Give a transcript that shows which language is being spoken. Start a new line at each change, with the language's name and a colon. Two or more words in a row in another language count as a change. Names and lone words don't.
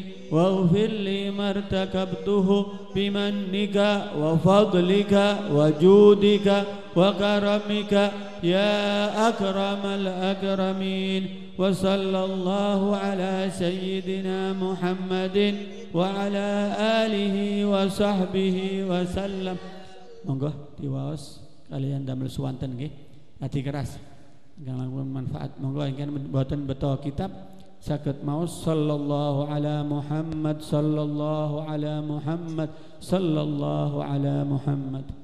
Arabic: واغفر لي ما ارتكبته بمنك وفضلك وجودك وكرمك يا أكرم الأكرمين. وصلى الله على سيدنا محمد وعلى آله وصحبه وسلم.
Javanese: Monggo diwaos kalian damel suwanten nggih. Ati keras ingkang manfaat. Monggo ingkang boten beto kitab saged maos
Arabic: صلى الله على محمد صلى الله على محمد صلى الله على محمد.